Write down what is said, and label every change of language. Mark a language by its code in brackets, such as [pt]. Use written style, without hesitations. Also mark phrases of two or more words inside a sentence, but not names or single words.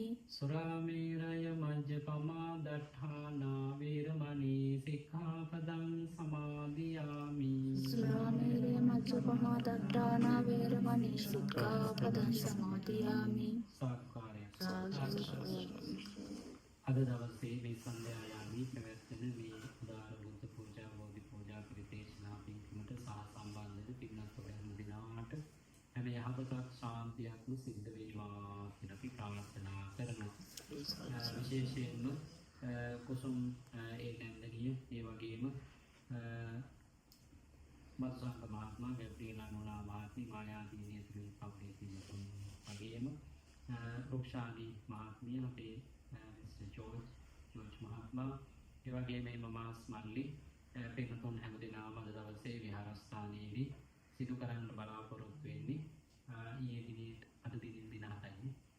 [pi] Surāmēraya majjapamā daṭṭhānā vīramani sikkhapadam samādhiyāmi Surāmēraya majjapamā daṭṭhānā vīramani sikkhapadam samādhiyāmi [si] සාක්කාරය අද දවසේ මේ සන්ධ්‍යායාමී පැවැත්වෙන මේ උදාර බුද්ධ පූජා බෝධි පූජා පිරිතේශනා පින්කමට සහ සම්බන්ධ පින්වත් ඔබ හැම දිනාට හැම යහපතක් ශාන්තියක්ම සිද්ධ වේවා කියලා අපි ප්‍රාර්ථනා කරනවා. විශේෂයෙන්ම කුසුම් ඒ නැන්දනිය ඒ වගේම මත්සංග මහත්මයා ගැබ්‍රියලා නෝනා මහත්මිය මායාදීනිය තුලින් පවුලේ තියෙන වගේම රුක්ෂානි මහත්මිය අපේ මිස්ටර් ජෝර්ජ් මහත්මයා ඒ වගේම මමාස් මල්ලි පින්තුන් හැම දිනම අද දවසේ විහාරස්ථානයේදී සිදු කරන්න බලාපොරොත්තු වෙන්නේ ඊයේ දිනේ අද දිනින් දින 7යි